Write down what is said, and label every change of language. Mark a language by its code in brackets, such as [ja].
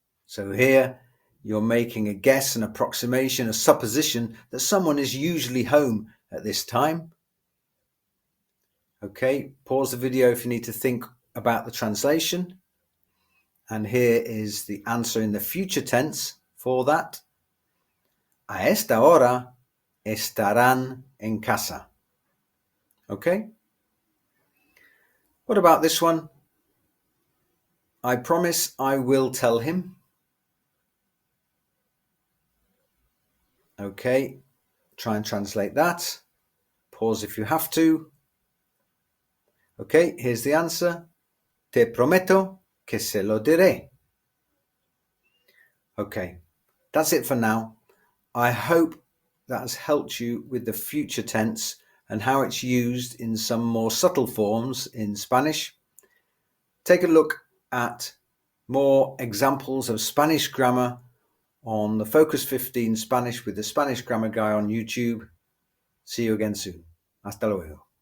[en] So here you're making a guess, an approximation, a supposition that someone is usually home at this time. Okay, pause the video if you need to think about the translation. And here is the answer in the future tense for that. [es] A esta hora estarán en casa. [en] Okay? What about this one? I promise I will tell him. Okay, try and translate that. Pause if you have to. Okay, here's the answer. [es] Te prometo que se lo diré. [en] Okay, that's it for now. I hope that has helped you with the future tense and how it's used in some more subtle forms in Spanish. Take a look at more examples of Spanish grammar on the Focus 15 Spanish with the Spanish Grammar Guy on YouTube. See you again soon. [es] Hasta luego.